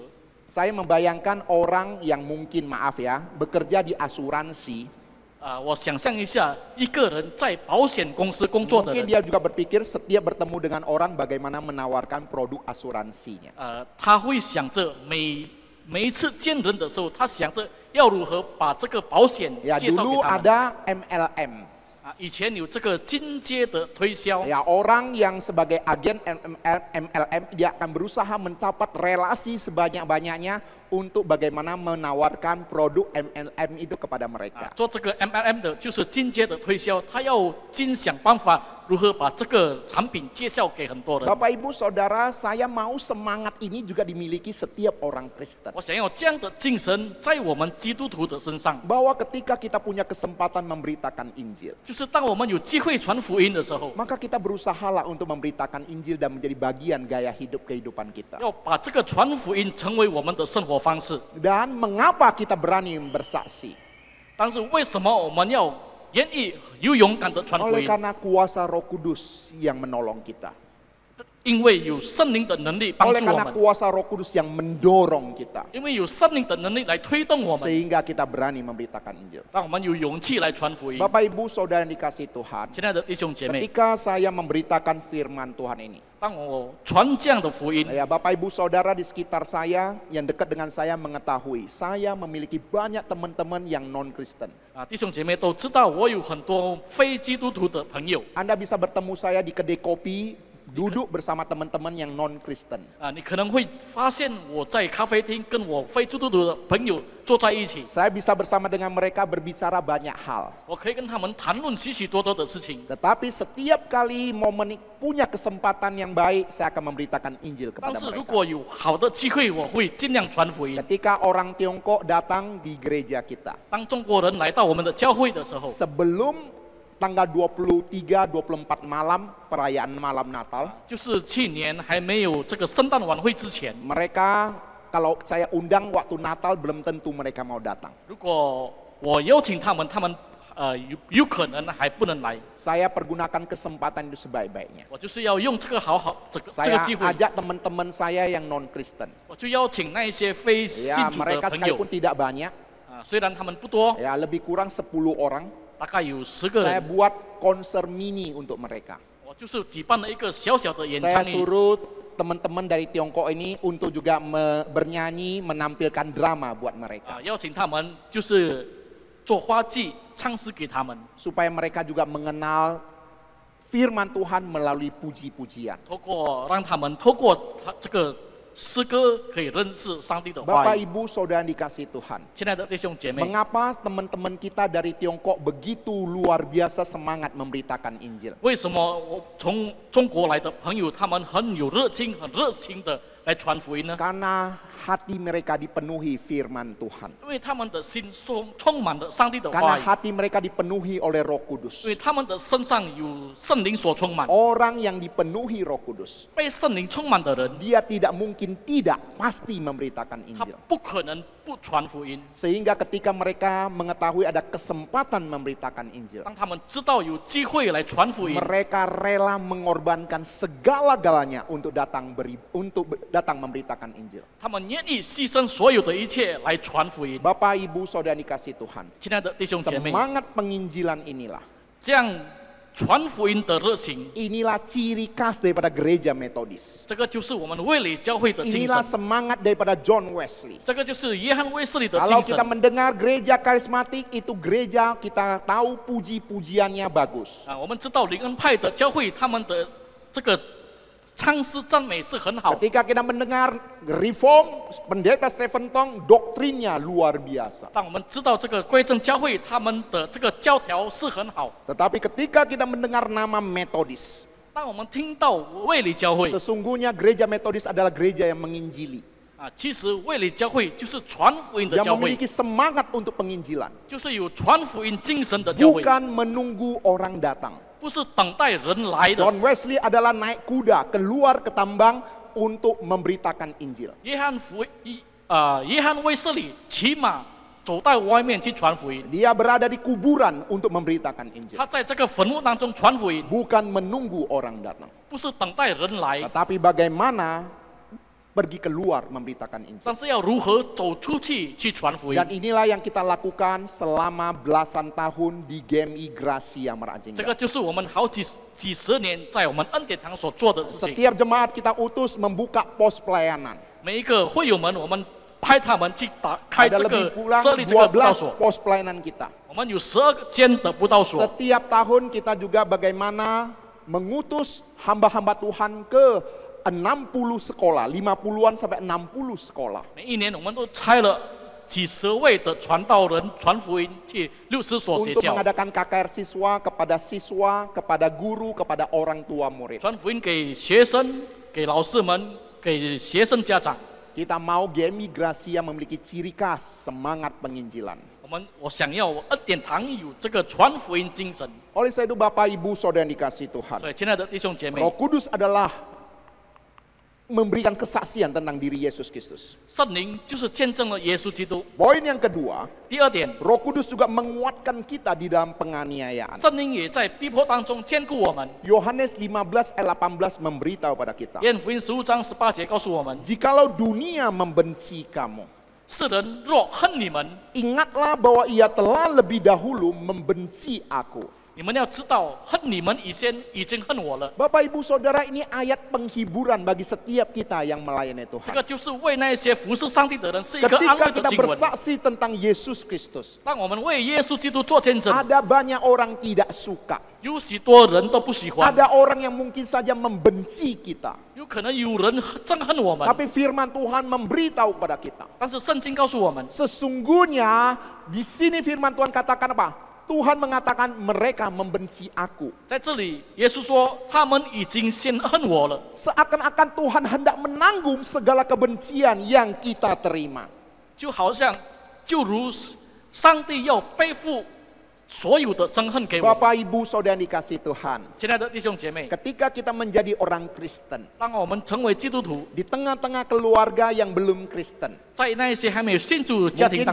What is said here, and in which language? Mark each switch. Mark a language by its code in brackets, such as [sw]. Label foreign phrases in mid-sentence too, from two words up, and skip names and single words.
[id] Saya membayangkan orang yang mungkin, maaf ya, bekerja di asuransi. [zh] 我想象一下，一个人在保险公司工作的 [id] Mungkin [zh] 人， [id] dia juga berpikir setiap bertemu dengan orang bagaimana menawarkan produk asuransinya. [zh] 他会想着每一次见人的时候，他想着要如何把这个保险 [id] Ya, [zh] 介绍给 [id] dulu [zh] 他们。 [id] ada MLM. [zh] 以前有这个进阶的推销。 [id] Ya, orang yang sebagai agen MLM dia akan berusaha mendapat relasi sebanyak-banyaknya untuk bagaimana menawarkan produk MLM itu kepada mereka. [zh] 做这个 MLM 的就是进阶的推销，他要尽想办法如何把这个产品介绍给很多人。 [id] Bapak Ibu Saudara, saya mau semangat ini juga dimiliki setiap orang Kristen. [zh] 我想要这样的精神在我们基督徒的身上， [id] Bahwa ketika kita punya kesempatan memberitakan Injil, [zh] 就是当我们有机会传福音的时候， [id] maka kita berusahalah untuk memberitakan Injil dan menjadi bagian gaya hidup kehidupan kita. [zh] 要把这个传福音成为我们的生活方式。 [id] Dan mengapa kita berani bersaksi? [zh] 但是为什么我们要愿意有勇敢的传福 [id] Oleh [zh] 音？ [id] karena kuasa Roh Kudus yang menolong kita. [zh] 因为有圣灵的能力帮 [id] Oleh [zh] 助我 [id] karena [zh] 们， [id] kuasa Roh Kudus yang mendorong kita, [zh] 因为有圣灵的能力来推动我们， [id] sehingga kita berani memberitakan Injil. [zh] 让我们有勇气来传福音。 [id] Bapak Ibu Saudara yang dikasihi Tuhan, [zh] 亲爱的弟兄姐妹， [id] ketika saya memberitakan firman Tuhan ini, [zh] 当我传这样的福音， [id] ya Bapak Ibu Saudara di sekitar saya yang dekat dengan saya mengetahui, saya memiliki banyak teman-teman yang non-Kristen. [zh] 弟兄姐妹都知道，我有很多非基督徒的朋友。 [id] Anda bisa bertemu saya di kedai kopi, duduk bersama teman-teman yang non-Kristen. [zh] 你可能会发现我在咖啡厅跟我非基督徒的朋友坐在一起， [id] Saya bisa bersama dengan mereka berbicara banyak hal. [zh] 我可以跟他们谈论许许多多的事情。 [id] Tetapi setiap kali momen punya kesempatan yang baik, saya akan memberitakan Injil [zh] 但 [id] kepada [zh] 是如 [id] mereka. [zh] 果有好的机会，我会尽量传福音。 [id] Ketika orang Tiongkok datang di gereja kita, [zh] 当中国人来到我们的教会的时候， [id] sebelum tanggal 23-24 malam perayaan malam Natal, [zh] 就是去年还没有这个圣诞晚会之前， [id] mereka kalau saya undang waktu Natal belum tentu mereka mau datang. [zh] 如果我邀请他们，他们有可能还不能来。 [id] Saya pergunakan kesempatan itu sebaik-baiknya. [zh] 我就是要用这个这个 [id] Saya [zh] 机会， [id] ajak teman-teman saya yang non-Kristen. [zh] 我就邀请那一些非信 [id] Ya, [zh] 主的 [id] mereka [zh] 朋友 [id] sekalipun tidak banyak, [zh] 虽然他们不多， [id] ya lebih kurang 10 orang. [zh] 大概有10个 [id] Saya [zh] 人， [id] buat konser mini untuk mereka. [zh] 我就是举办了一个小小的演 [id] Saya [zh] 唱会。 [id] suruh teman-teman dari Tiongkok ini untuk juga bernyanyi, menampilkan drama buat mereka. [zh] 邀请他们就是做花季，唱诗给他们， [id] Supaya mereka juga mengenal firman Tuhan melalui puji-pujian. [zh] 让他们透过这个诗歌可以认识上帝的话 [id] Bapak [zh] 语。 [id] Ibu Saudara yang dikasihi Tuhan, [zh] 亲爱的弟兄姐妹， [id] mengapa teman-teman kita dari Tiongkok begitu luar biasa semangat memberitakan Injil? [zh] 为什么我从中国来的朋友，他们很有热情、很热情的来传福音呢？ [id] Karena hati mereka dipenuhi firman Tuhan. [zh] 因为他们的心充满了上帝的 [id] Karena [zh] 话语， [id] hati mereka dipenuhi oleh Roh [zh] 因 [id] Kudus. [zh] 为他们的身上有圣灵所充满。 [id] Orang yang dipenuhi Roh Kudus, [zh] 被圣灵充满的人， [id] dia tidak mungkin tidak pasti memberitakan [zh] 他 [id] Injil. [zh] 不可能不传福音。 [id] Sehingga ketika mereka mengetahui ada kesempatan memberitakan Injil, [zh] 当他们知道有机会来传福音， [id] mereka rela mengorbankan segala-galanya untuk datang memberitakan Injil. [zh] 他们愿意牺牲所有的一切来传福音。 [id] Bapak Ibu Saudara dikasih Tuhan, [zh] 亲爱的弟兄姐妹， [id] semangat penginjilan inilah, [zh] 这样传福音的热情， [id] inilah ciri khas daripada gereja Metodis. [zh] 这个就是我们卫理教会的精 [id] Inilah [zh] 神， [id] semangat daripada John Wesley. [zh] 这个就是约翰卫斯理的 [id] Kalau [zh] 精 [id] kita [zh] 神。 [id] mendengar gereja karismatik, itu gereja kita tahu puji-pujiannya bagus. [zh] 我们知道灵恩派的教会，他们的这个唱诗赞美是很好。 [id] Ketika kita mendengar Reform, pendeta Stephen Tong, doktrinnya luar biasa. [zh] 但我们知道这个归正教会，他们的这个教条是很好。 [id] Tetapi ketika kita mendengar nama Metodis, [zh] 当我们听到卫理教会 [id] sesungguhnya gereja Metodis adalah gereja yang menginjili, [zh] 其实卫理教会就是传福音的 [id] yang [zh] 教会， [id] memiliki semangat untuk penginjilan, [zh] 就是有传福音精神的教会， [id] bukan menunggu orang datang. [zh] 不是等待人来的。 [id] John Wesley adalah naik kuda keluar ke tambang untuk memberitakan Injil. [zh] 约翰卫斯理骑马走到外面去传福音， [id] Dia berada di kuburan untuk memberitakan Injil, [zh] 他在这个坟墓当中传福音， [id] bukan menunggu orang datang, [zh] 不是等待人来， [id] tetapi bagaimana pergi keluar memberitakan Injil. [zh] 但是要如何走出去传福音 [id] Dan。inilah yang kita lakukan selama belasan tahun di GMI Gracia [zh] 这 [id] Merajengga. [zh] 个就是我们几十年在我们恩典堂所做的事情。 [id] Setiap jemaat kita utus membuka pos pelayanan. [zh] 每一个会友们，我们派他们去开 [id] Ada [zh] 这 [id] lebih [zh] 个 [id] kurang [zh] 设立这个布道 [id] 12 [zh] 所。 [id] pos pelayanan kita. [zh] 我们有12间的布道所。 [id] Setiap tahun kita juga bagaimana mengutus hamba-hamba Tuhan ke 60 sekolah, 50-an sampai 60 sekolah. [zh] 每一年我们都差了几十位的传道人传福音去60所学 [id] Untuk [zh] 校， [id] mengadakan KKR siswa, kepada guru, kepada orang tua murid. [zh] 传福音给学生、给老师们、给学生家长。 [id] Kita mau GMI Gracia memiliki ciri khas semangat penginjilan. [zh] 我想要恩典堂有这个传福音精神。 [id] Oleh sebab itu Bapak Ibu Saudara yang dikasihi Tuhan, [zh] 所以，亲爱的弟兄姐妹 [id] Roh，Kudus adalah memberikan kesaksian tentang diri Yesus Kristus. [zh] 圣灵就是见证了耶稣基督。 [id] Poin yang kedua, [zh] 第二点， [id] Roh Kudus juga menguatkan kita di dalam penganiayaan. [zh] 圣灵也在逼迫当中坚固我们。 [id] Yohanes 15 ayat 18 memberitahu pada kita, [zh] 约翰福音15章18节告诉我们： [id] jikalau dunia membenci kamu, [zh] 世人若恨你们， [id] ingatlah bahwa ia telah lebih dahulu membenci aku. [zh] 你们要知道，恨你们以前已经恨我了。 [id] Bapak Ibu Saudara, ini ayat penghiburan bagi setiap kita yang melayani [zh] 这 [id] Tuhan. [zh] 个就是为那些服侍上帝的人是一个安 [id] Ketika [zh] 慰的 [id] kita [zh] 经文。 [id] bersaksi tentang Yesus Kristus, [zh] 当我们为耶稣基督做见证， [id] ada banyak orang tidak suka. [zh] 有许多人都不喜欢， [id] Ada orang yang mungkin saja membenci kita. [zh] 有可能有人憎恨我们。 [id] Tapi firman Tuhan memberitahu kepada kita. [zh] 但是圣经告诉我们， [id] Sesungguhnya di sini firman Tuhan katakan apa? Tuhan mengatakan mereka membenci aku. [zh] 在这里，耶稣说他们已经先恨我了， [id] Seakan-akan Tuhan hendak menanggung segala kebencian yang kita terima. [zh] 就如上帝要背负所有的憎恨给我们。 [id] Bapak Ibu Saudara yang dikasih Tuhan, [zh] 亲爱的弟兄姐妹， [id] ketika kita menjadi orang Kristen, [zh] 当我们成为基督徒， [id] di tengah-tengah keluarga yang belum Kristen, [zh] 在那一些还没有信主的家庭